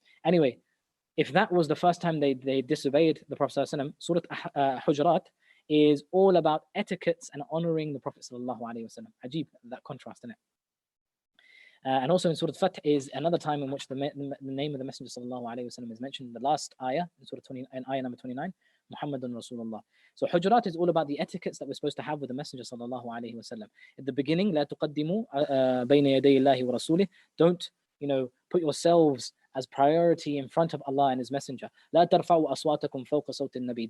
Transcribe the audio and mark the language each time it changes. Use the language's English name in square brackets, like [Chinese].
[English] Anyway, if that was the first time they disobeyed the Prophet ﷺ, Surah Hujurat is all about etiquettes and honoring the Prophet ﷺ. Ajib, that contrast in it. And also in Surah Fath is another time in which the name of the Messenger ﷺ is mentioned. The last ayah, in Surah 20, in ayah number 29, [Arabic] Muhammadun Rasulullah. [English] So Hujurat is all about the etiquettes that we're supposed to have with the Messenger ﷺ. [Arabic] At the beginning, لا تقدموا بين يدي الله ورسوله. [English] Don't put yourselves as priority in front of Allah and His Messenger. [Arabic] لا ترفعوا أصواتكم فوق صوت النبي.